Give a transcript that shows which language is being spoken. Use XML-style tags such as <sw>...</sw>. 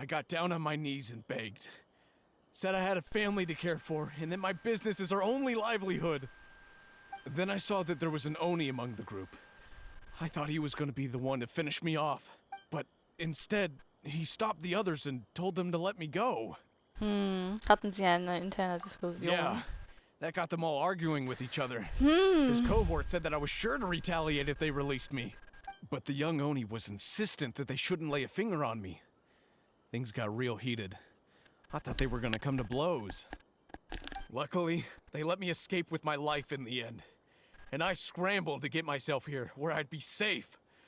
<en>I got down on my knees and begged. Said I had a family to care for and that my business is our only livelihood. Then I saw that there was an Oni among the group. I thought he was going to be the one to finish me off. But instead, he stopped the others and told them to let me go.</en> <de>Hatten sie eine interne Diskussion?</de> <en>Yeah, that got them all arguing with each other. Hmm. His cohort said that I was sure to retaliate if they released me. But the young Oni was insistent that they shouldn't lay a finger on me. Things got real heated. I thought they were gonna come to blows. Luckily, they let me escape with my life in the end. And I scrambled to get myself here, where I'd be safe.</en>